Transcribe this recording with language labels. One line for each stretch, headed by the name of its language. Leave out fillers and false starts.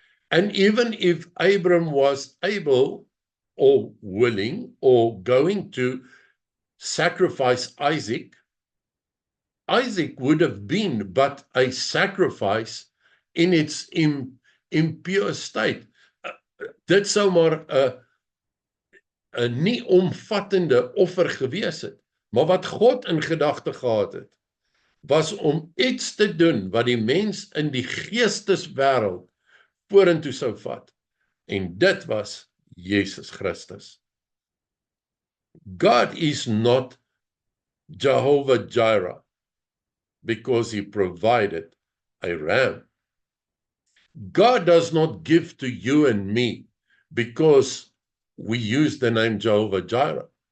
English: And even if Abram was able or willing or going to sacrifice Isaac, Isaac would have been but a sacrifice in its impure state.
Afrikaans: Dit sou maar 'n nie omvattende offer gewees het. Maar wat God in gedagte gehad het, was om iets te doen wat die mens in die geesteswêreld vorentoe sou vat. En dit was Jesus Christus.
English: God is not Jehovah Jireh because he provided a ram. God does not give to you and me because we use the name Jehovah Jireh.